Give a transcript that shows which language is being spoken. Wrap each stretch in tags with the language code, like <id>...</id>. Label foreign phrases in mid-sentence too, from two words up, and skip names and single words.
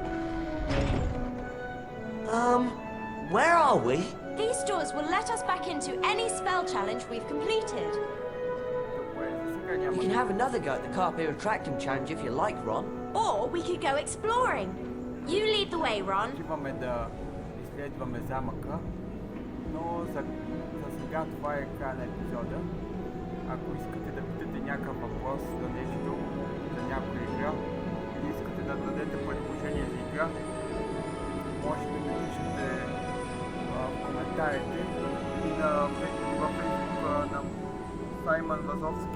<en>Where are we? These doors will let us back into any spell challenge we've completed. You can have another go at the Carpe Retractum challenge if you like, Ron. Or we could go exploring. You lead the way, Ron.</en> <bg>Отиваме да изследваме замъка, но за сега това е края на епизода. Ако искате да питате някакъв въпрос за нещо, за някоя игра, или искате да дадете предложение за игра, може да напишете в коментарите и във Facebook на Саймън Вазовски.</bg>